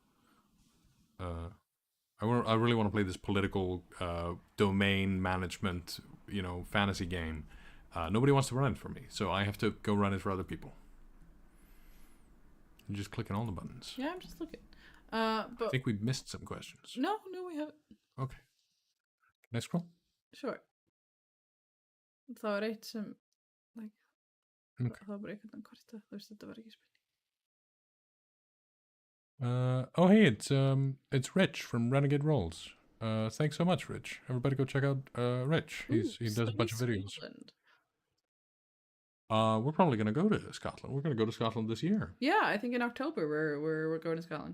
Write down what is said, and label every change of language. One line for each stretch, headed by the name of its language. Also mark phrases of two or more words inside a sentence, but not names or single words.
English: I really want to play this political domain management, fantasy game. Nobody wants to run it for me, so I have to go run it for other people. I'm just clicking all the buttons. Yeah, I'm just looking. But I think we missed some questions. No, we haven't. Okay. Can I scroll? Sure.
Icelandic: Það var eitt sem
English: Okay.
Icelandic: það var bara einhvern veginn korta, þetta var ekki spurning.
English: Oh hey, it's Rich from Renegade Rolls. Thanks so much, Rich. Everybody go check out Rich. He does a bunch of videos. Scotland. We're probably gonna go to Scotland. We're gonna go to Scotland this year. Yeah, I think in October we're going to Scotland.